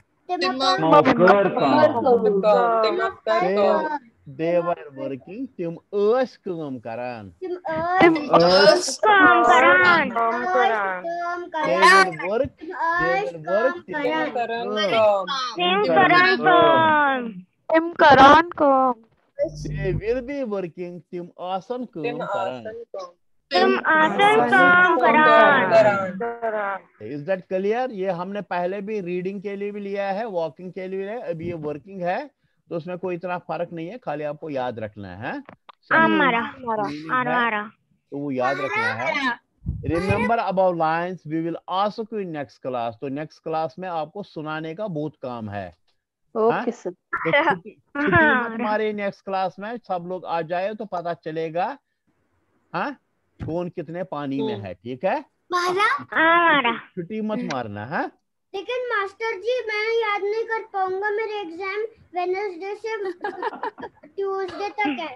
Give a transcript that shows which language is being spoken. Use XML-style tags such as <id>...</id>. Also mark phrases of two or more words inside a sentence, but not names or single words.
<en>They were working.</en> <ks>Tim ٲس کام کران.</ks> <en>They will work.</en> <ks>Tim کران کام.</ks> <en>They will be working. Tim</en> <ks>آسن کام کران.</ks> <en>Is that clear?</en> <hi>ये हमने पहले भी रीडिंग के लिए भी लिया है, वॉकिंग के लिए भी है, अभी ये वर्किंग है, तो उसमें कोई इतना फर्क नहीं है, खाली आपको याद रखना है. तो वो याद रखना है.</hi> <en>Remember about lines. We will ask you in next class.</en> <hi>तो</hi> <en>next class</en> <hi>में आपको सुनाने का बहुत काम है.</hi> <en>okay sir.</en> <hi>हमारे</hi> <en>next class</en> <hi>में सब लोग आ जाए तो पता चलेगा हाँ कौन कितने पानी में है. ठीक है, छुट्टी मत मारना है. लेकिन मास्टर जी मैं याद नहीं कर पाऊंगा, मेरे एग्जाम वेडनेसडे से ट्यूसडे तक है.</hi>